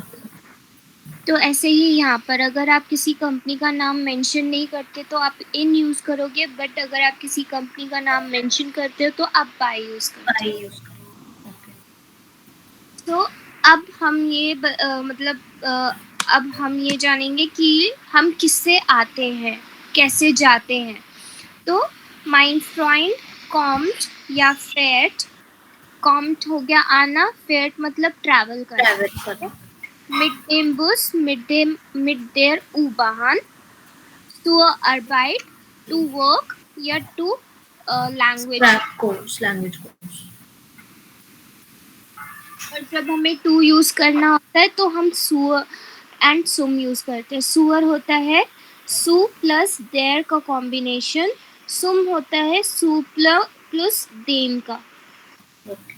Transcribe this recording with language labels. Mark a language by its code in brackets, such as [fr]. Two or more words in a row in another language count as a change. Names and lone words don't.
[hi] तो ऐसे ही यहाँ पर अगर आप किसी कंपनी का नाम मेंशन नहीं करते तो आप इन यूज करोगे, बट अगर आप किसी कंपनी का नाम मेंशन करते हो तो आप बाय यूज करते [en] I [hi] हो। [en] use. Okay. [hi] तो अब हम ये अब हम ये जानेंगे कि हम किससे आते हैं, कैसे जाते हैं। तो [de] mein Freund kommt [hi] या fährt। कॉम्ट हो गया आना, फेयर मतलब ट्रैवल करना। Travel करना. [de] mit dem Bus, mit der U-Bahn, zur Arbeit, [en] to work या to language। Language course. [hi] और जब हमें [en] to use [hi] करना होता है तो हम सुअर एंड सुम यूज करते हैं। सुअर होता है सु प्लस देयर का कॉम्बिनेशन, सुम होता है सु प्लस देम का, [en] Okay.